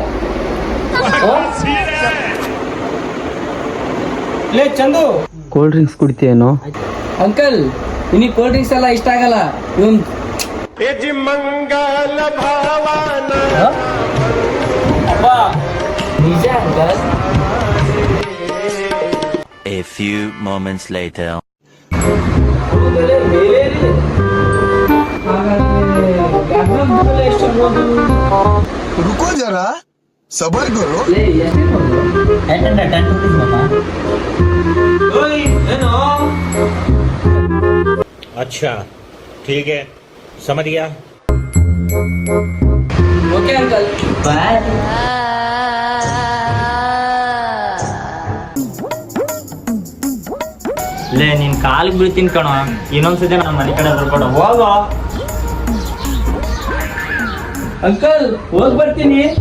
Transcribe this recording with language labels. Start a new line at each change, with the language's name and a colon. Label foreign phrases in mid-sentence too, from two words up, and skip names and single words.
Kannada: ಲೇ ಚಂದು
English: cold drinks
Kannada: ಕುಡಿತೀಯೇನೋ? ಅಂಕಲ್ ನಿನಗೆ
English: cold drinks
Kannada: ಎಲ್ಲ ಇಷ್ಟ ಆಗಲ್ಲ. ಇವನ್ ಅಪ್ಪ ನಿಜ ಅಂಕಲ್.
English: A few moments later.
Hindi: रुको जरा सबर करो. अच्छा ठीक है समझ गया.
English: OK uncle ಬಾಯ್.
Kannada: ಲೇ ನಿನ್ ಕಾಲಿಗೆ ಬೀಳ್ತೀನಿ ಕಣೋ, ಇನ್ನೊಂದ್ಸತಿ ನಮ್ಮ ಮನೆ ಕಡೆ ಬರ್ಬೇಡ. ಹೋಗೋ ಅಂಕಲ್ ಹೋಗ್ ಬರ್ತೀನಿ.